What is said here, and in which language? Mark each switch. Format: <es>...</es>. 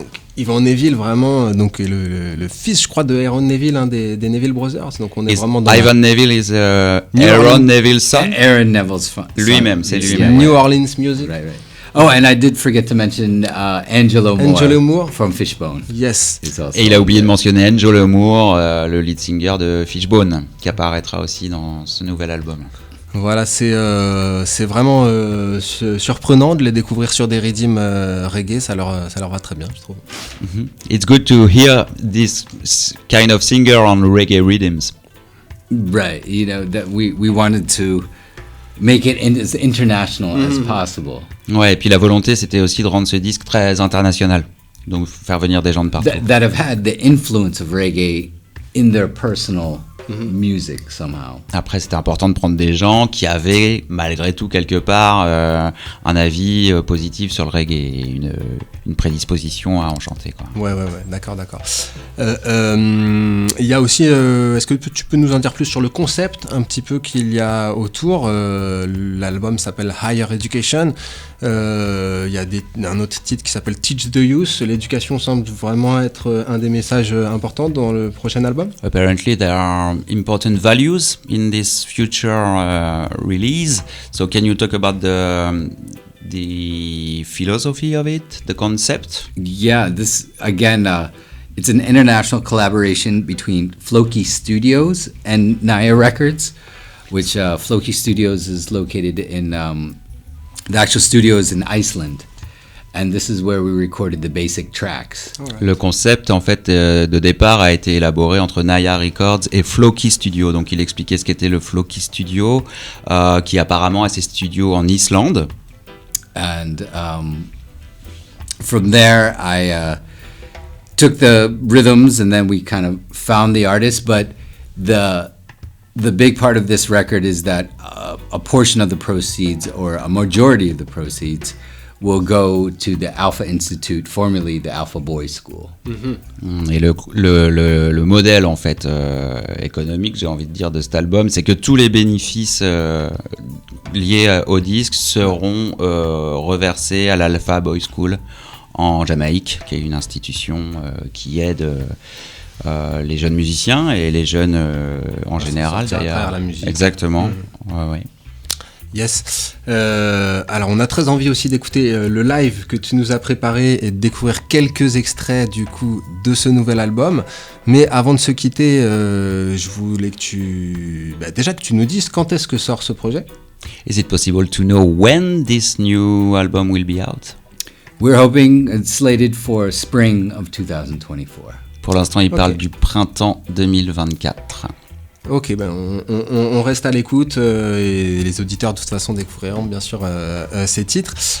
<fr>Donc, Ivan Neville, vraiment, donc le fils, je crois, de Aaron Neville, des Neville Brothers. Donc, on est vraiment dans</fr> <en>Ivan Neville is Aaron Neville's son. Aaron Neville's son.</en> <fr>Lui-même, c'est lui-même.</fr> <en>New Orleans Music. Right. Oh, and I did forget to mention Angelo Moore from Fishbone. Yes.</en> <fr>Et il a oublié de mentionner Angelo Moore, le lead singer de Fishbone, qui apparaîtra aussi dans ce nouvel album. Voilà, c'est vraiment surprenant de les découvrir sur des rythmes reggae, ça leur va très bien, je trouve.</fr> <en>It's good to hear this kind of singer on reggae rhythms. Right, you know, that we wanted to make it as international as possible.</en> <fr>Ouais, et puis la volonté, c'était aussi de rendre ce disque très international. Donc faire venir des gens de partout.</fr> <en>That have had the influence of reggae in their personal music somehow.</en> <fr>Après, c'était important de prendre des gens qui avaient, malgré tout, quelque part, un avis positif sur le reggae, une prédisposition à en chanter, quoi. Ouais, d'accord. Il y a aussi, est-ce que tu peux nous en dire plus sur le concept, un petit peu qu'il y a autour? L'album s'appelle Higher Education. Il y a un autre titre qui s'appelle Teach the Youth. L'éducation semble vraiment être un des messages importants dans le prochain album.</fr> <en>Apparently there are important values in this future release. So can you talk about the philosophy of it, the concept? Yeah, this again, it's an international collaboration between Floki Studios and Naya Records, which Floki Studios is located in, the actual studio is in Iceland. And this is where we recorded the basic tracks. Alright.</en> <fr>Le concept en fait de départ a été élaboré entre Naya Records et Floki Studio. Donc il expliquait ce qu'était le Floki Studio, qui apparemment a ses studios en Islande.</fr> <en>And from there, I took the rhythms, and then we kind of found the artist. But the big part of this record is that a portion of the proceeds, or a majority of the proceeds, will go to the Alpha Institute, formerly the Alpha Boys School.</en> <fr>Et le modèle en fait économique, j'ai envie de dire, de cet album, c'est que tous les bénéfices liés au disque seront reversés à l'Alpha Boys School en Jamaïque, qui est une institution qui aide les jeunes musiciens et les jeunes en général sortir à travers la musique. Exactement. Ouais.</fr> <en>Yes.</en> <fr>Alors on a très envie aussi d'écouter le live que tu nous as préparé et de découvrir quelques extraits du coup de ce nouvel album. Mais avant de se quitter, je voulais que tu nous dises quand est-ce que sort ce projet.</fr> <en>Is it possible to know when this new album will be out? We're hoping it's slated for spring of 2024.</en> <fr>Pour l'instant, il parle du printemps 2024. Ok, ben on reste à l'écoute et les auditeurs de toute façon découvriront bien sûr ces titres.</fr>